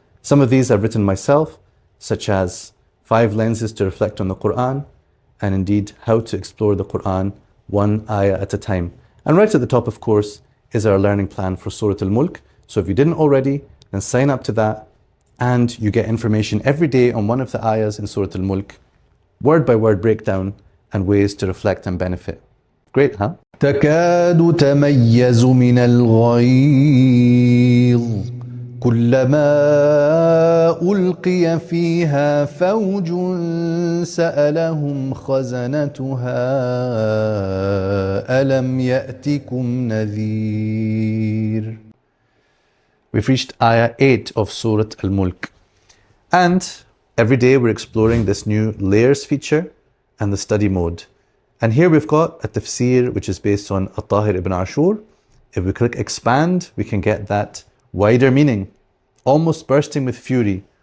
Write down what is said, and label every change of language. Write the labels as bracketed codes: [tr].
[en] Some of these I've written myself, such as 5 lenses to reflect on the Quran, and indeed how to explore the Quran one ayah at a time. And right at the top, of course, is our learning plan for Surah Al-Mulk. So if you didn't already, then sign up to that, and you get information every day on one of the ayahs in Surah Al-Mulk, word by word breakdown, and ways to reflect and benefit. Great, huh? [ar] تكاد تميز من الغيظ كلما ألقي فيها فوج سألهم خزنتها ألم يأتكم نذير. [en] We've reached ayah 8 of Surah Al-Mulk. And every day we're exploring this new layers feature and the study mode. And here we've got a tafsir which is based on At-Tahir ibn Ashur. If we click expand, we can get that wider meaning, almost bursting with fury.